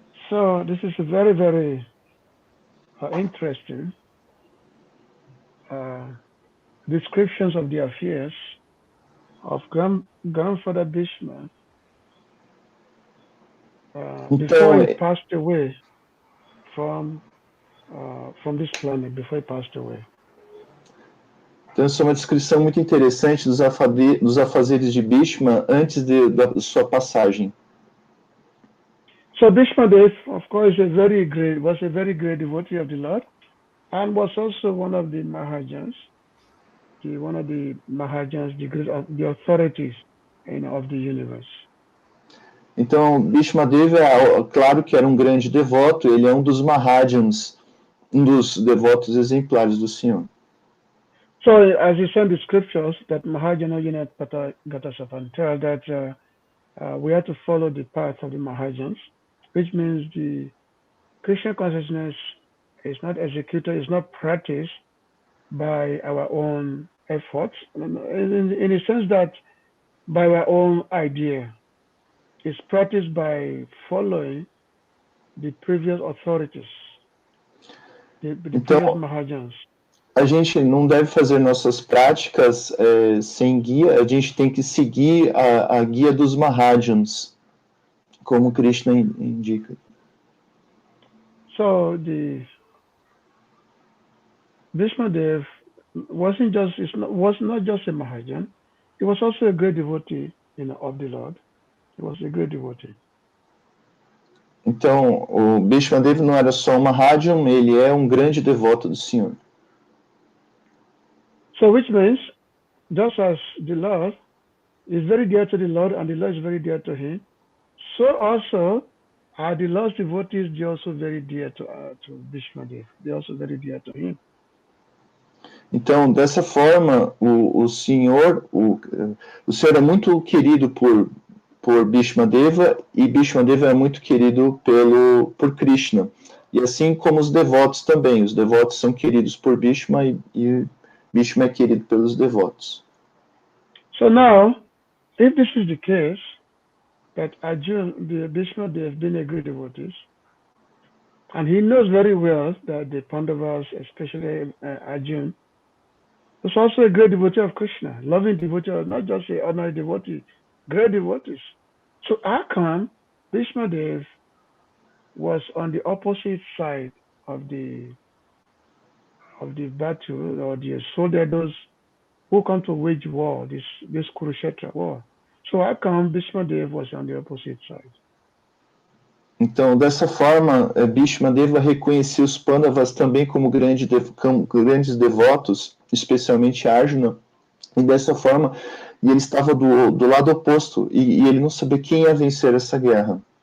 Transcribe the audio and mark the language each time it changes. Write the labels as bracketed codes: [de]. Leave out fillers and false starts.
[en] So this is a very, very interesting descriptions of the affairs of Grandfather Bhishma before he passed away from this planet, before he passed away. [pt] Então, essa é uma descrição muito interessante dos afazeres de Bhishma antes da sua passagem. [en] So Bhishma Dev, of course, was a very great devotee of the Lord, and was also one of the Maharajas, the authorities of the universe. [pt] Então, Bhishma Dev claro que era um grande devoto, ele é um dos Maharajas, um dos devotos exemplares do Senhor. [en] So, as you said in the scriptures, that Mahajana Yunat Gatasapan tell that we have to follow the path of the Mahajans, which means the Krishna consciousness is not executed, is not practiced by our own efforts, in a sense that by our own idea. It's practiced by following the previous authorities, the previous Mahajans. [pt] A gente não deve fazer nossas práticas sem guia, a gente tem que seguir a guia dos Mahajans, como Krishna indica. [en] So the Bhishma Dev was not just a Mahajan, he was also a great devotee of the Lord. He was a great devotee. [pt] Então, o Bhishma Dev não era só um Mahajan, ele é um grande devoto do Senhor. [en] So which means, just as the Lord is very dear to the Lord and the Lord is very dear to him, so also are the Lord's devotees, they are also very dear to Bhishma Dev. They are also very dear to him. [pt] Então, dessa forma, o Senhor é muito querido por Bhishma Deva e Bhishma Deva é muito querido por Krishna. E assim como os devotos também. Os devotos são queridos por Bhishma e Bhishma é querido pelos devotos. [en] So now, if this is the case, that Arjuna, the Bhishma Dev, being a great devotee, and he knows very well that the Pandavas, especially Arjuna, was also a great devotee of Krishna, loving devotee, not just an ordinary devotee, great devotees. So how come Bhishma Dev was on the opposite side of the battle, or the soldiers, those who come to wage war, this Kurukshetra war? So how come Bhishma Dev was on the opposite side? [pt] Então, dessa forma, Bhishma Deva reconhecia os Pandavas também como grandes devotos, especialmente Arjuna, e dessa forma, ele estava do lado oposto, e ele não sabia quem ia vencer essa guerra.